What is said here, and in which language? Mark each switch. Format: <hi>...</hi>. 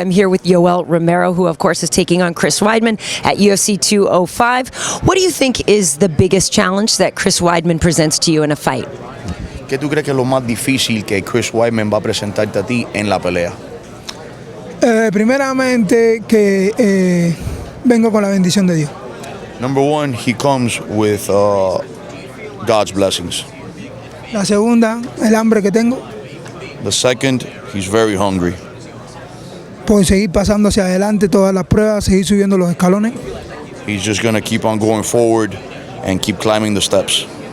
<en>I'm here with Yoel Romero, who of course is taking on Chris Weidman at UFC 205. What do you think is the biggest challenge that Chris Weidman presents to you in a fight?</en> <es>¿Qué tú crees que es lo más difícil que Chris Weidman va a presentarte a ti en la pelea? Primeramente que vengo con la bendición de Dios.</es> <en>Number one, he comes with God's blessings.</en> <es>La segunda, el hambre que tengo</es> <en>The second, he's very hungry.</en> <es>por seguir pasando hacia adelante todas las pruebas, seguir subiendo los escalones</es> <en>He's just going to keep on going forward and keep climbing the steps</en>